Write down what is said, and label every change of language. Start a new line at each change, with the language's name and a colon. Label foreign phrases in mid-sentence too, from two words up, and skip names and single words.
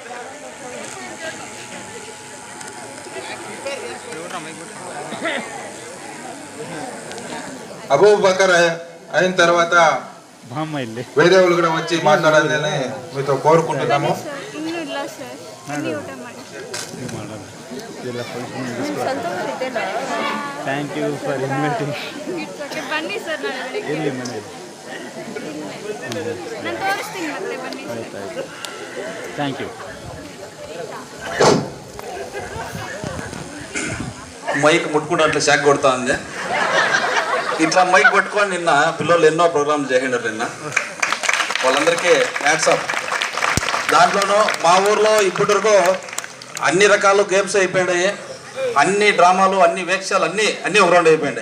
Telugu: అబూబకర్ అయిన తర్వాత వేరే వాళ్ళు కూడా వచ్చి మాట్లాడాలని మీతో కోరుకుంటున్నాము.
English: Thank you for inviting.
Kannada: ಬನ್ನಿ ಸರ್, ನಾಳೆ ಎಲ್ಲಿ ಮನೆ? ನಾನು ತೋರಿಸ್ತೀನಿ ಮತ್ತೆ ಬನ್ನಿ. ಆಯ್ತಾಯ್ತು,
English: Thank you.
Telugu: మైక్ ముట్టుకుంటే షాక్ కొడతా ఉంది. ఇట్లా మైక్ పట్టుకొని నిన్న పిల్లలు ఎన్నో ప్రోగ్రాంలు చేసినారు. నిన్న వాళ్ళందరికీ
English: hats off.
Telugu: దాంట్లోనూ మా ఊర్లో ఇప్పటివరకు అన్ని రకాల గేమ్స్ అయిపోయినాయి, అన్ని డ్రామాలు, అన్ని వేక్షాలు అన్నీ ఒక రౌండ్ అయిపోయినాయి.